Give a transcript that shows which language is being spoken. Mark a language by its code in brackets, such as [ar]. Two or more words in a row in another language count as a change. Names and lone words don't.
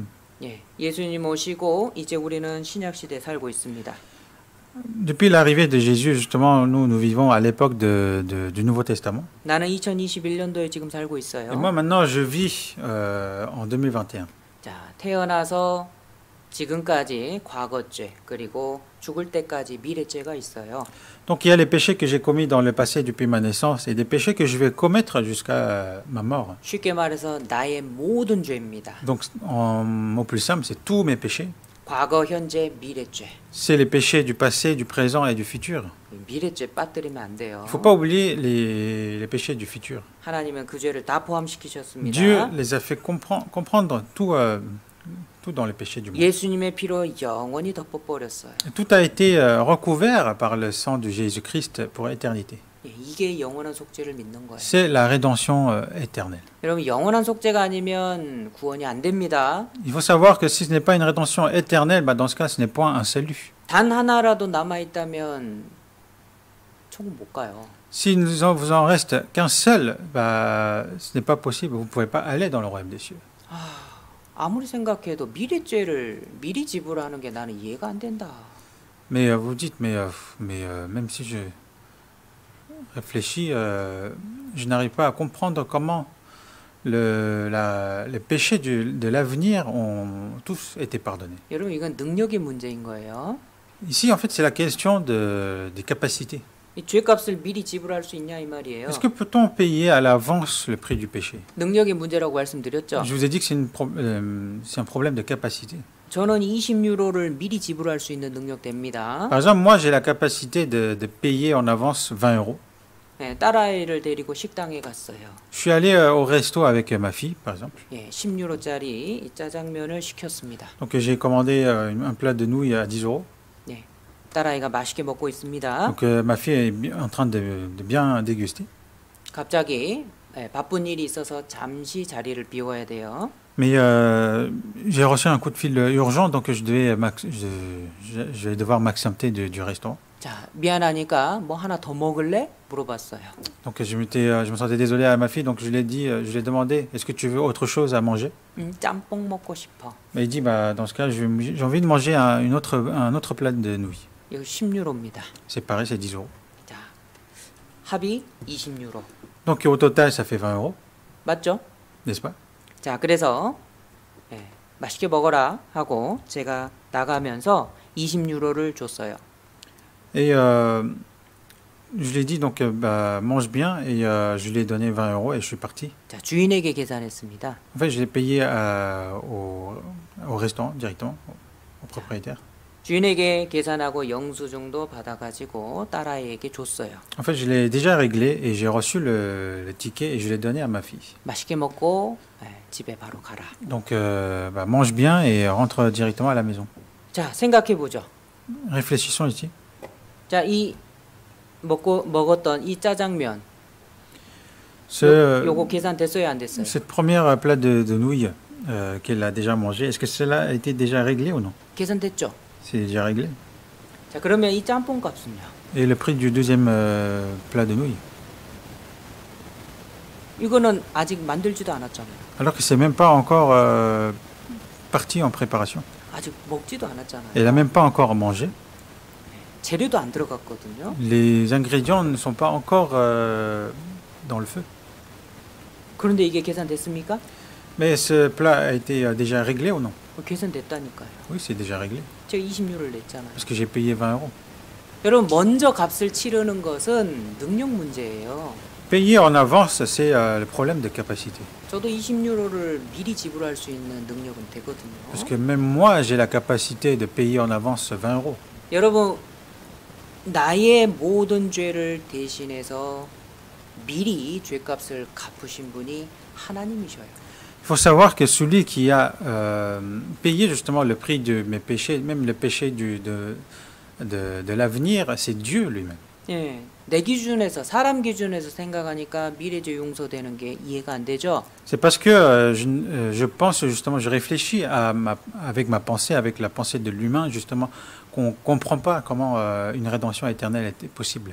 [ko] 예, 예수님 오시고 이제 우리는 신약 시대에 살고 있습니다. [fr] Depuis l'arrivée de Jésus, justement, nous vivons à l'époque du Nouveau Testament. [ko] 나는 2021년도에 지금 살고 [fr] Et [ko] 있어요. [fr] moi, maintenant, je vis en 2021. [ko] 자, 태어나서 지금까지 과거죄 그리고 죽을 때까지 미래죄가 있어요. [fr] Donc, il y a les péchés que j'ai commis dans le passé depuis ma naissance et des péchés que je vais commettre jusqu'à ma mort. [ko] 쉽게 말해서 나의 모든 죄입니다. [fr] Donc, en mot plus simple, c'est tous mes péchés. [ko] 과거, 현재, 미래죄. [fr] C'est les péchés du passé, du présent et du futur. [ko] 미래죄 빠뜨리면 안 돼요. [fr] Il ne faut pas oublier les péchés du futur. [ko] 하나님은 그 죄를 다 포함시키셨습니다. [fr] Dieu les a fait comprendre tout dans les péchés du monde. [ko] 예수님의 피로 영원히 덮어버렸어요. [fr] Tout a été recouvert par le sang de Jésus-Christ pour l'éternité. [ko] 예, 이게 영원한 속죄를 믿는 거예요. [fr] C'est la rédemption éternelle. [ko] 여러분, 영원한 속죄가 아니면 구원이 안 됩니다. [fr] Il faut savoir que si ce n'est pas une rédemption éternelle, bah dans ce cas, ce n'est point un salut. [ko] 단 하나라도 남아있다면 천국 못 가요. [fr] Si vous en reste qu'un seul, bah, ce n'est pas possible. Vous ne pouvez pas aller dans le royaume des cieux. [ko] 아무리 생각해도 미래죄를 미리 지불하는 게 나는 이해가 안 된다. [fr] Mais vous dites, même si je réfléchis, je n'arrive pas à comprendre comment les péchés de l'avenir ont tous été pardonnés. [ko] 여러분, 이건 능력의 문제인 거예요. [fr] Ici, en fait, c'est la question des capacités. [ko] 이 죄값을 미리 지불할 수 있냐 이 말이에요. [fr] Est-ce que peut-on payer à l'avance le prix du péché? [ko] 능력의 문제라고 말씀드렸죠. [fr] Je vous ai dit que c'est un problème de capacité. [ko] 저는 20유로를 미리 지불할 수 있는 능력 됩니다. [fr] Par exemple, moi, j'ai la capacité de payer en avance 20 euros. [ko] 네, 딸아이를 데리고 식당에 갔어요. [fr] Je suis allé au resto avec ma fille, par exemple. [ko] 예, 10유로짜리 짜장면을 시켰습니다. [fr] Donc, j'ai commandé un plat de nouilles à 10 euros. [ko] 예, 딸아이가 맛있게 먹고 있습니다. [fr] Donc, ma fille est en train de bien déguster. [ko] 갑자기 바쁜 일이 있어서 잠시 자리를 비워야 돼요. [fr] Mais j'ai reçu un coup de fil urgent, donc je vais devoir m'absenter du restaurant. [ko] 자, 미안하니까 뭐 하나 더 먹을래? 물어봤어요. [fr] Donc je me sentais désolé à ma fille, donc je lui ai demandé, est-ce que tu veux autre chose à manger? [ko] 짬뽕 먹고 싶어. [fr] Mais il dit, bah, dans ce cas, j'ai envie de manger un autre plat de nouilles. [ko] 이거 10유로입니다. [fr] C'est pareil, c'est 10 euros. [ko] 자, 합이 20유로. [fr] Donc au total, ça fait 20 euros, [ko] 맞죠? [fr] n'est-ce pas? [ko] 자, 그래서 맛있게 먹어라 하고 제가 나가면서 20유로를 줬어요. [fr] Et je lui ai dit, donc, bah, mange bien, et je lui ai donné 20 euros et je suis parti. [ko] 자, 주인에게 계산했습니다. [fr] En fait, je l'ai payé au restaurant directement, au propriétaire. [ko] 주인에게 계산하고 영수증도 받아가지고 딸아이에게 줬어요. [fr] En fait, je l'ai déjà réglé et j'ai reçu le ticket et je l'ai donné à ma fille. [ko] 맛있게 먹고 집에 바로 가라. [fr] Donc, bah, mange bien et rentre directement à la maison. [ko] 자, 생각해 보죠. [fr] Réfléchissons ici. [ko] 자, 이 먹었던 이 짜장면 [fr] Ce, [ko] 요거 계산됐어요, 안 됐어요? [fr] cette première plat de nouilles qu'elle a déjà mangé, est-ce que cela a été déjà réglé ou non? [ko] 계산됐죠? [fr] C'est déjà réglé. [ko] 자, 그러면 이 짬뽕 값은요? [fr] Et le prix du deuxième plat de nouilles? [ko] 이거는 아직 만들지도 않았잖아요. [fr] Alors que c'est même pas encore parti en préparation. [ko] 아직 먹지도 않았잖아요. [fr] Elle n'a même pas encore mangé. [ko] 재료도 안 들어갔거든요. [fr] Les ingrédients ne sont pas encore dans le feu. [ko] 그런데 이게 계산됐습니까? [fr] Mais ce plat a été déjà réglé ou non? [ko] 계산됐다니까요. [fr] Oui, c'est déjà réglé. [ko] 제가 20유로를 냈잖아요. [fr] Parce que j'ai payé 20 euros. [ko] 여러분, 먼저 값을 치르는 것은 능력 문제예요. [fr] Payer en avance, c'est le problème de capacité. [ko] 저도 20유로를 미리 지불할 수 있는 능력은 되거든요. [fr] Parce que même moi, j'ai la capacité de payer en avance 20 euros. [ko] 여러분, 나의 모든 죄를 대신해서 미리 죄값을 갚으신 분이 하나님이셔요. [fr] Il faut savoir que celui qui a payé justement le prix de mes péchés, même le péché de l'avenir, c'est Dieu lui-même. [ko] 예, 내 기준에서 사람 기준에서 생각하니까 미래죄 용서되는 게 이해가 안 되죠. [fr] C'est parce que je pense justement, je réfléchis avec ma pensée, avec la pensée de l'humain justement, qu'on ne comprend pas comment une rédemption éternelle est possible.